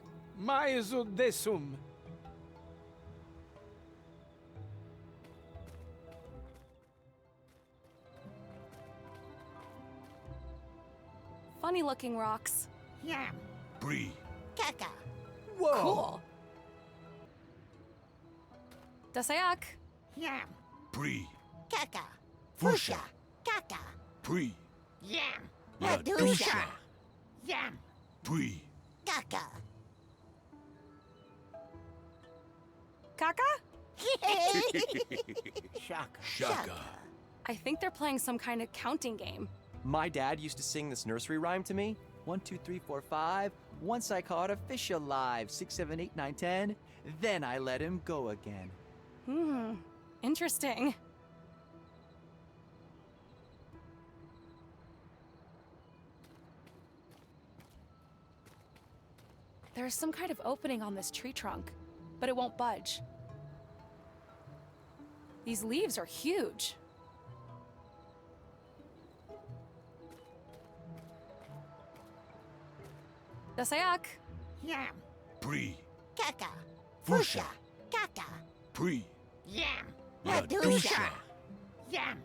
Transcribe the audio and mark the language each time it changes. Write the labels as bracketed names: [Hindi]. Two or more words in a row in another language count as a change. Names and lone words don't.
[English] Maezu Desum. Funny looking rocks. Yam. Bree. Kaka. Whoa. Cool. Dasayak. Yam. Bree. Kaka. Fusha. Kaka. Bree. Yam. Ladusha. Yam. Bree. Kaka. Kaka? Shaka. Shaka. I think they're playing some kind of counting game. My dad used to sing this nursery rhyme to me. 1, 2, 3, 4, 5. Once I caught a fish alive. 6, 7, 8, 9, 10. Then I let him go again. Interesting. There's some kind of opening on this tree trunk, but it won't budge. These leaves are huge. Dasayak. Yam. Bree. Kaka. Fusha. Kaka. Bree. Yam. Ladusha. Yam.